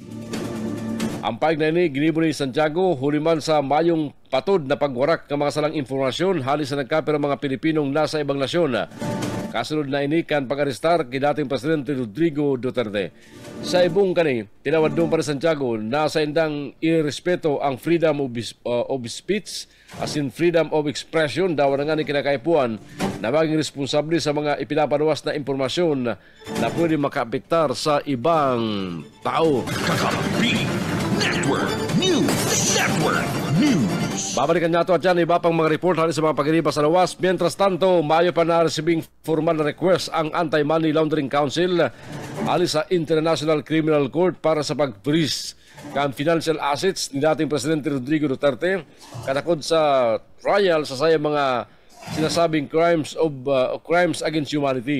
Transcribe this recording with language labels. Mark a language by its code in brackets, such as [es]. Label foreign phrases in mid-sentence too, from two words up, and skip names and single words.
[bik] Ang paig na ini, ginibo ni Santiago, huliman sa mayong patod na pagwarak ng mga salang informasyon halis sa nagkapira mga Pilipinong nasa ibang nasyon. Kasunod na ini kan pag-arestar kay dating Presidente Rodrigo Duterte. Sa ibong kani, tinawad doon pa rin Santiago na sa indang irespeto ang [en] freedom of speech as in freedom of expression [bik] daw na nga ni kinakaipuan na maging responsable sa mga ipinapaluwas na impormasyon na pwede makaapektar sa ibang tao. Kakampi Network News. Network News. Babalikan nato at dyan iba pang mga report halos sa mga pag-iriba sa lawas. [es] Mientras tanto, [bik] mayo pa na [en] receiving formal [bik] na request ang Anti-Money Laundering Council halos sa International Criminal Court para sa pag-freeze ng [en] financial assets [bik] ni dating Presidente Rodrigo Duterte katakod sa trial sa sayang mga sinasabing [en] crimes against humanity.